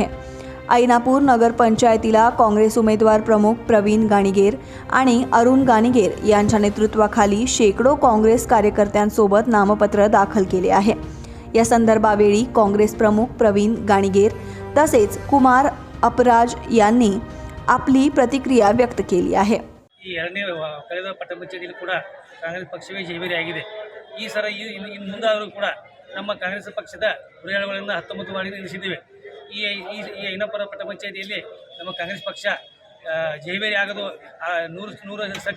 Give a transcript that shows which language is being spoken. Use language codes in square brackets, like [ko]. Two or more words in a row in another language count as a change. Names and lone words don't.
[mr] ऐनापूर नगरपंचायतीला काँग्रेस उमेदवार प्रमुख प्रवीण गाणिगेर आणि अरुण गाणिगेर यांच्या नेतृत्वाखाली शेकडो काँग्रेस कार्यकर्त्यांसोबत नामपत्र दाखल केले आहे. या संदर्भावेळी काँग्रेस प्रमुख प्रवीण गाणिगेर तसेच कुमार अपराज यांनी आपली प्रतिक्रिया व्यक्त केली आहे. [kn] ಈ ಎರಡನೇ ಕಳೆದ ಪಟ್ಟಣ ಪಂಚಾಯತಿಯಲ್ಲಿ ಕೂಡ ಕಾಂಗ್ರೆಸ್ ಪಕ್ಷವೇ ಜಯಭೇರಿಯಾಗಿದೆ. ಈ ಸಲ ಇನ್ನು ಮುಂದಾದರೂ ಕೂಡ ನಮ್ಮ ಕಾಂಗ್ರೆಸ್ ಪಕ್ಷದ ಉಳಿಯಾಳುಗಳನ್ನು 19 ಮಾಡಿ ನಿಲ್ಲಿಸಿದ್ದೇವೆ. ಈ ಐನಾಪುರ ಪಟ್ಟಣ ಪಂಚಾಯತಿಯಲ್ಲಿ ನಮ್ಮ ಕಾಂಗ್ರೆಸ್ ಪಕ್ಷ ಜಯಭೇರಿ ಆಗೋದು 100% ಸತ್ಯ.